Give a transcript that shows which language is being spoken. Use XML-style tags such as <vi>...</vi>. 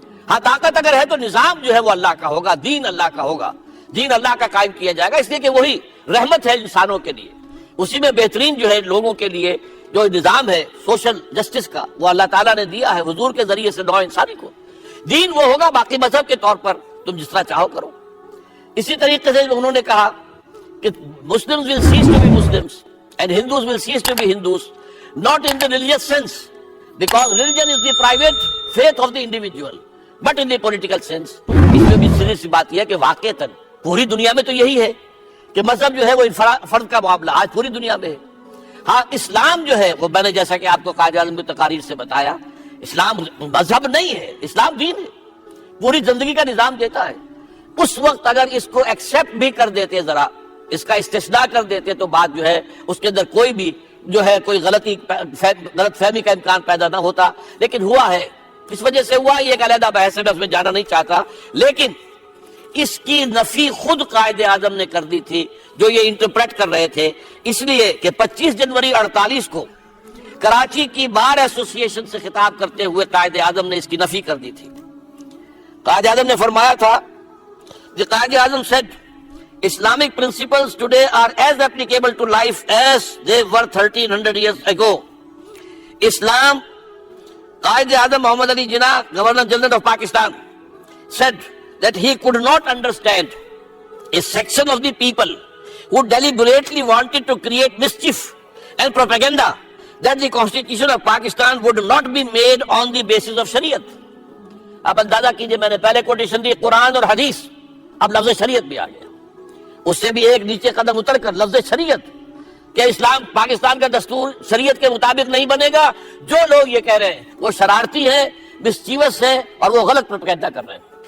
<ur>ہاں طاقت اگر ہے تو نظام جو ہے وہ اللہ کا ہوگا، دین اللہ کا ہوگا، دین اللہ کا قائم کیا جائے گا، اس لیے کہ وہی رحمت ہے انسانوں کے لیے. اسی میں بہترین جو ہے لوگوں کے لیے جو نظام ہے سوشل جسٹس کا وہ اللہ تعالیٰ نے دیا ہے حضور کے ذریعے سے نوع انسانی کو. دین وہ ہوگا، باقی مذہب کے طور پر تم جس طرح چاہو کرو. اسی طریقے سے انہوں نے کہا کہ</ur> <en>Muslims will cease to be Muslims and Hindus will cease to be Hindus, not in the religious sense, because religion is the private faith of the individual, but in the political sense.</en> <ur>اس میں بھی سیدھی سی بات یہ ہے کہ واقعتاً پوری دنیا میں تو یہی ہے کہ مذہب جو ہے وہ فرد کا معاملہ آج پوری دنیا میں ہے. ہاں اسلام جو ہے وہ میں نے جیسا کہ آپ کو قائد اعظم کی تقاریر سے بتایا، اسلام مذہب نہیں ہے، اسلام دین ہے، پوری زندگی کا نظام دیتا ہے. اس وقت اگر اس کو ایکسیپٹ بھی کر دیتے، ذرا اس کا استثناء کر دیتے، تو بات جو ہے اس کے اندر کوئی بھی جو ہے کوئی غلط فہمی کا امکان پیدا نہ ہوتا. لیکن ہوا ہے، اس وجہ سے ہوا. یہ ایک علیحدہ بحث ہے، میں اس میں جانا نہیں چاہتا. لیکن اس کی نفی خود قائد اعظم نے کر دی تھی جو یہ انٹرپریٹ کر رہے تھے، اس لیے کہ 25 جنوری 48 کو کراچی کی بار ایسوسی ایشن سے خطاب کرتے ہوئے قائد اعظم نے اس کی نفی کر دی تھی. قائد اعظم نے فرمایا تھا کہ</ur> <en>Quaid Azam said Islamic principles today are as applicable to life as they were 1300 years ago. Islam, Quaid Azam Muhammad Ali Jinnah, Governor General of Pakistan, said that he could not understand a section of the people who deliberately wanted to create mischief and propaganda that the Constitution of Pakistan would not be made on the basis of Shariat.</en> <ur>اب اندازہ کیجئے، میں نے پہلے quotation دی قرآن اور حدیث، اب لفظ شریعت بھی آ گیا. اس سے بھی ایک نیچے قدم اتر کر لفظ شریعت کہ اسلام پاکستان کا دستور شریعت کے مطابق نہیں بنے گا. جو لوگ یہ کہہ رہے ہیں وہ شرارتی ہیں، مسچیوس ہیں، اور وہ غلط پروپیگنڈا کر رہے ہیں.</ur>